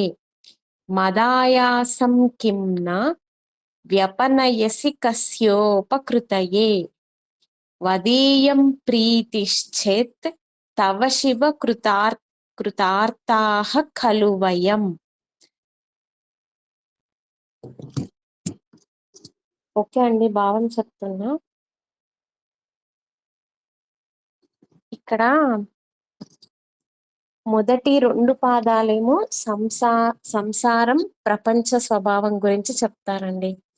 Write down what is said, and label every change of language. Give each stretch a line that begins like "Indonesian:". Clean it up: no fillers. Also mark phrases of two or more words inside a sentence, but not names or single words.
Sanskrit: मदायासं किं न व्यपनयसि कस्योपकृतये वदीयं प्रीतिश्चेत् तव शिव कृतार्ताः खलु वयम्
Telugu: ఓకే అండి, భావం చెప్తున్నా. ఇక్కడ మొదటి 2 పాదాలేమో సంసారం ప్రపంచ స్వభావం గురించి చెప్తారండి.